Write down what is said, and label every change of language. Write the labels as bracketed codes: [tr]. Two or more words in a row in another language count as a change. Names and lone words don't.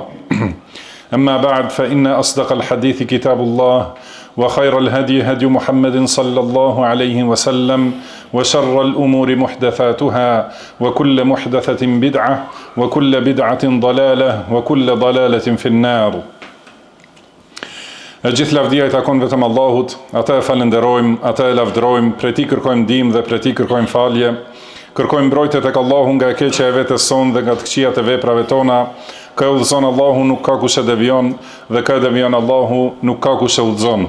[ar] أما بعد فإن أصدق الحديث كتاب الله وخير الهدي هدي محمد صلى الله عليه وسلم وشر الأمور محدثاتها وكل محدثة بدعة وكل بدعة ضلالة وكل ضلالة في النار. [sq] E gjithë lavdia I takon vetëm Allahut, ata e falenderojmë, ata e lavdërojmë, prej Tij kërkojmë ndihmë dhe prej Tij kërkojmë falje. Kërkojmë mbrojtje tek Allahu nga e keqja e vetes sonë dhe nga të këqijat e veprave tona. Kë e udhëzon Allahu nuk ka kush e devion dhe kë e devion Allahu nuk ka kush e udhëzon.